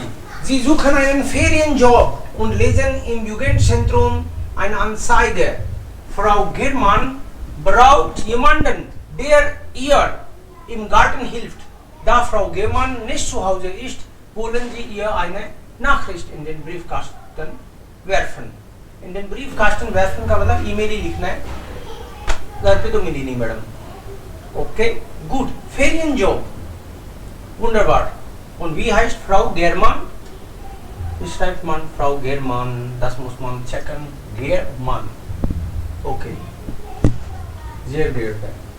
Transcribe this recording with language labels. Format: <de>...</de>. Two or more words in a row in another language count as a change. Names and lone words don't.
<de>Sie suchen einen Ferienjob und lesen im Jugendzentrum eine Anzeige. Frau Germann braucht jemanden, der ihr im Garten hilft. Da Frau Germann nicht zu Hause ist, wollen Sie ihr eine Nachricht in den Briefkasten werfen. In den Briefkasten werfen</de> <hi>का मतलब ईमेल ही लिखना है, घर पे तो मिली नहीं मैडम.</hi> <de>Okay, gut. Ferienjob. Wunderbar. Und wie heißt Frau Germann? Wie schreibt man Frau Germann? Das muss man checken. Germann. Okay. Sehr geehrte.</de>